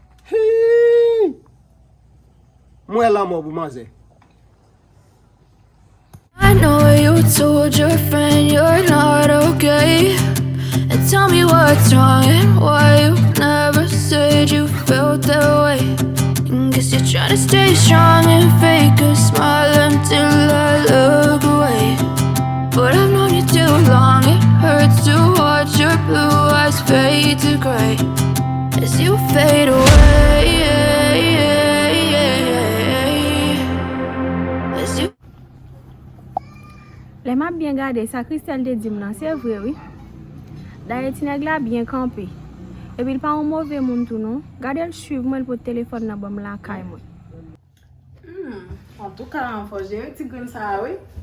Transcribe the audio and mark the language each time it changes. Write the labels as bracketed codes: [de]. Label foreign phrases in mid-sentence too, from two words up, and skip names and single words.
[ht] Hi! Mwen la mò pou manzè. [en] I know you told your friend you're not okay. And tell me what's wrong and why you never said you felt that way. And guess you're trying to stay strong and fake a smile until I look away. But I've known you too long, it hurts to watch your blue eyes fade to gray as you fade away. As you [ht] Lè m ap byen gade sa, Christelle te di m nan, se vre, wi. Daye ti nèg la byen kanpe. Epi l pa yon move moun tou, non? Gade l swiv mwen pou telefòn nan bon m lakay mwen. Hmm, an tou ka, an fò jere ti grenn sa, wi.